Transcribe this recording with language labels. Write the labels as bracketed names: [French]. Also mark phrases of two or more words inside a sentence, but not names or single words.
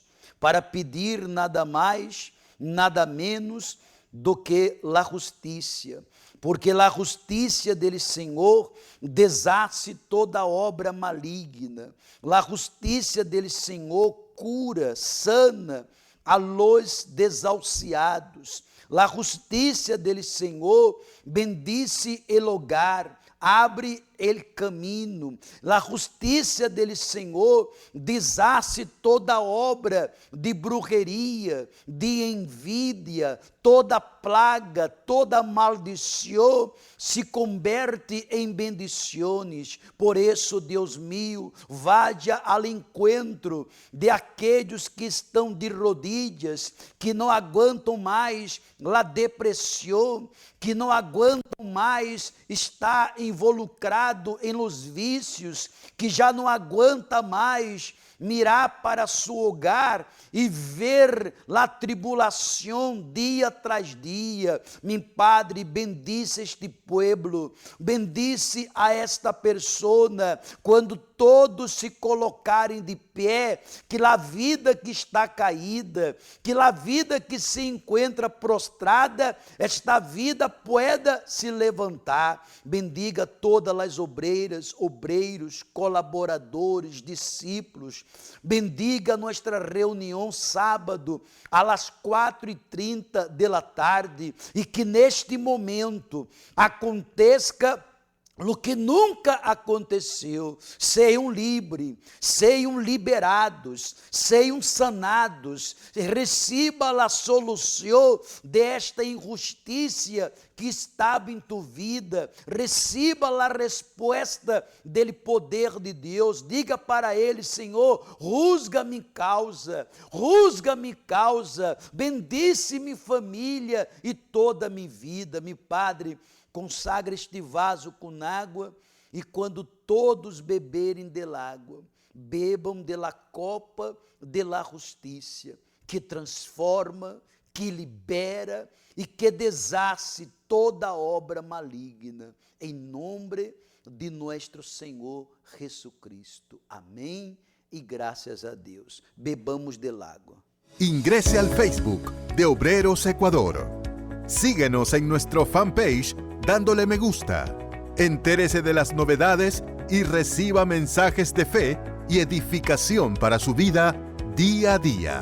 [Portuguese] para pedir nada mais, nada menos do que a justiça, porque a justiça dele Senhor [Spanish] deshace toda obra maligna, [Portuguese] a justiça dele Senhor cura, [Spanish] sana a los desalciados, [Portuguese] a justiça dele Senhor [Spanish] bendice el hogar, [Portuguese] abre el caminho, a justiça dele Senhor [Spanish] deshace toda obra de brujeria, de envidia, toda plaga, [Portuguese] toda maldição se converte em bendições. Por isso, Deus meu, vaya ao encontro de aqueles que estão [Spanish] de rodillas, [Portuguese] que não aguentam mais a depressão, que não aguentam mais estar [Spanish] involucrado em los vícios, [Portuguese] que já não aguenta mais mirar para seu hogar e ver a tribulação dia tras dia. [Spanish] Meu Padre, bendice este pueblo, bendice a esta persona, [Portuguese] quando todos se colocarem de pé, que a vida que está caída, que a vida que se encontra prostrada, [Spanish] esta vida pueda se levantar. [Portuguese] Bendiga todas as obreiras, obreiros, colaboradores, discípulos. Bendiga nossa reunião sábado, às 4h30 da tarde, e que neste momento aconteça o que nunca aconteceu, sejam livres, sejam liberados, sejam sanados, receba a solução desta injustiça que estava em tua vida, receba a resposta do poder de Deus, diga para ele: Senhor, [Spanish] juzga-me causa, bendice-me [Portuguese] família e toda minha vida. Meu Padre, consagra este vaso com água, e quando todos beberem de água, bebam [Spanish] de la copa de la [Portuguese] justiça, que transforma, que libera e que [Spanish] deshace toda obra maligna, [Portuguese] em nome de nosso Senhor Jesucristo. Amém e graças a Deus. [Spanish] Bebamos del água. Ingrese al Facebook de Obreros Ecuador. Síguenos en nuestro fanpage dándole me gusta. Entérese de las novedades y reciba mensajes de fe y edificación para su vida día a día.